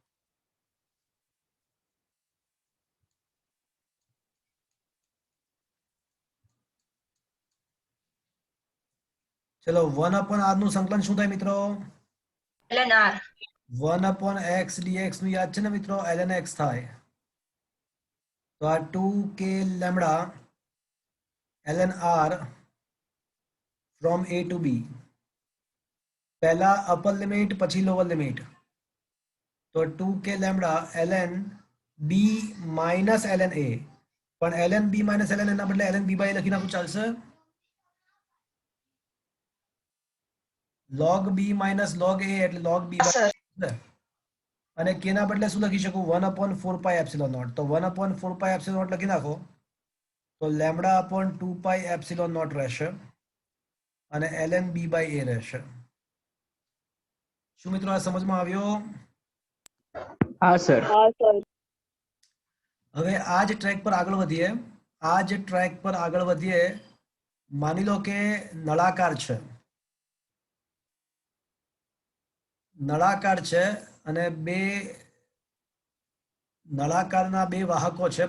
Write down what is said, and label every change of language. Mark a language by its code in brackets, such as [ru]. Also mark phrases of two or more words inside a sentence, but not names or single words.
[gu] ચલો 1 upon r નું સંકલન શું થાય મિત્રો? ln r 1 upon x dx નું યાદ છે ને મિત્રો, ln x થાય. તો આ 2k લેમ્બડા ln r from a to b. પહેલા [en] upper limit [gu] પછી [en] lower limit. [gu] તો 2k લેમ્બડા ln b માઇનસ ln a. પણ ln b માઇનસ ln a ના બદલે ln b બાય લખી નાખું ચાલશે? log b માઇનસ log a એટલે log b હા સર. અને k ના બદલે શું લખી શકું? 1 [en] upon 4 pi epsilon naught. [gu] તો 1 [en] upon 4 pi epsilon naught [gu] લખી નાખો તો લેમ્બડા [en] upon 2 pi epsilon naught [gu] રહેશે અને ln b by a રહેશે. શું મિત્રો આ સમજમાં આવ્યો? હા સર. હવે આ જ ટ્રેક પર આગળ વધીએ. માની લો કે નળાકાર છે અને નળાકારના બે વાહકો છે.